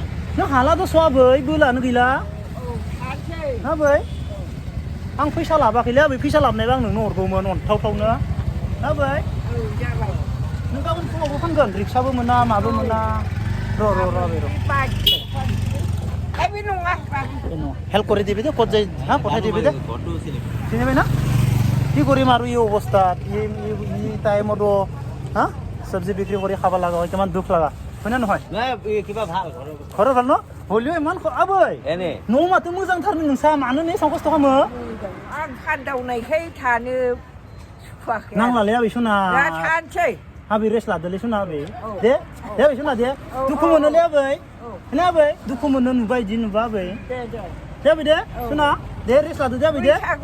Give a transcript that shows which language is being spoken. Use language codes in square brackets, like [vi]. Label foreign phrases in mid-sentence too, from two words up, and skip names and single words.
[brx] नों हाला दस' आबै बोलानो गैला औ थानोसै आबै आं फैसा लाबाखैलै आबै फैसा लाबोनायबा आं नोंनो हरगौमोन अन्थावथावनो आबै औ जाबाय नों गाबोन फुङावबो फानगोन रिक्साबो मोना माबो मोना र' आबै र' बे नङा [as] হেল্প করে দিবি দে কত যাই হ্যাঁ কোথায় দিবি দে চিনিবি না কি কৰিম আৰু এই অৱস্থাত এই টাইমত হা চব্জি বিক্ৰী কৰি খাব লগা হয় কিমান দুখ লগা হয় নে নহয় কিবা ভাল ঘৰৰ ভাল ন হ'লেও ইমান [brx] আबै न' माथो मोजांथारनो नोंसा मानो एसेबां खस्थ' खालामो आं फानदावनायखाय थानो सुखुवाखै नांलालै आबै सना दा थानोसै आबै रेस्ट लादोलै सना आबै दे आबै सना दे दुखु मोनोलै आबै खोना आबै दुखु मोनो नुबाय बिदि नुबा आबै दे आबै दे सना दे रेस्ट लादो दे आबै दे